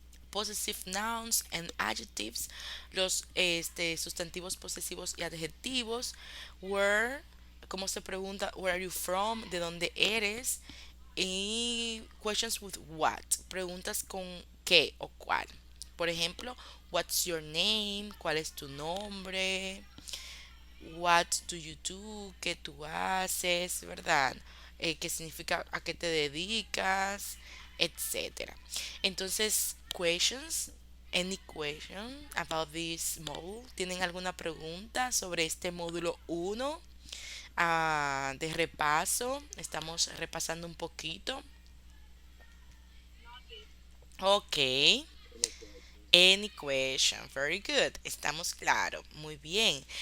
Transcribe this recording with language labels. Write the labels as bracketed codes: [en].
[en] possessive nouns and adjectives, [es] los sustantivos posesivos y adjetivos, where, como se pregunta, [en] where are you from, [es] de dónde eres, y [en] questions with what, [es] preguntas con qué o cuál. Por ejemplo, [en] what's your name, [es] cuál es tu nombre, [en] what do you do, [es] qué tú haces, ¿verdad? Qué significa, a qué te dedicas, etcétera. [en] Entonces, questions, any question about this module? [es] ¿Tienen alguna pregunta sobre este módulo 1 de repaso? Estamos repasando un poquito. [en] Ok. Any question. Very good. [es] Estamos claros. Muy bien.